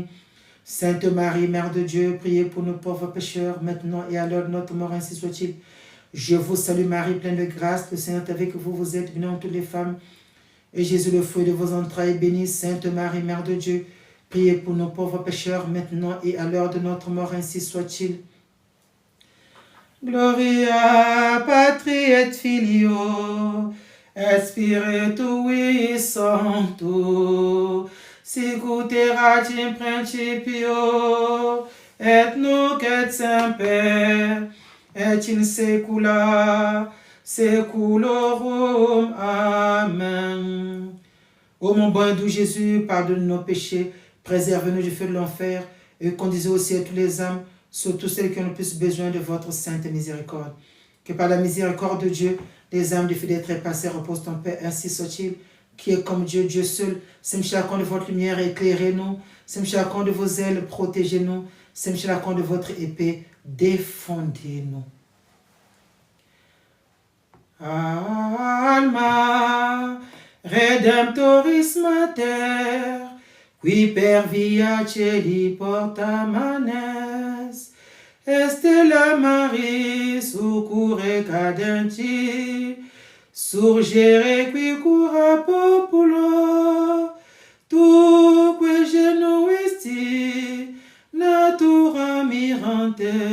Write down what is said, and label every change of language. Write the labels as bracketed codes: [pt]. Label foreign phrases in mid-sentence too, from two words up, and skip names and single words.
[fr] Sainte Marie, Mère de Dieu, priez pour nos pauvres pécheurs, maintenant et à l'heure de notre mort, ainsi soit-il. Je vous salue Marie, pleine de grâce, le Seigneur est avec vous, vous êtes bénie entre toutes les femmes, et Jésus, le fruit de vos entrailles, est béni. Sainte Marie, Mère de Dieu, priez pour nos pauvres pécheurs, maintenant et à l'heure de notre mort, ainsi soit-il. [la] Gloria Patri et Filio, et Spiritui Sancto, sicut erat in principio, et nunc et semper, et in saecula saeculorum. Amen. [fr] Ô mon bon et doux Jésus, pardonne nos péchés, préserve-nous du feu de l'enfer, et conduisez au ciel toutes les âmes, surtout celles qui ont le plus besoin de votre sainte miséricorde. Que par la miséricorde de Dieu, les âmes des fidèles trépassés reposent en paix, ainsi soit-il, qui est comme Dieu, Dieu seul. Semchakon de votre lumière, éclairez-nous. Semchakon de vos ailes, protégez-nous. Semchakon de votre épée, défendez-nous. [la] Alma Redemptoris Mater, qui per via celi porta manes, Stella Maris succurre cadenti, surgere qui cura populo, tu que genuisti natura mirante,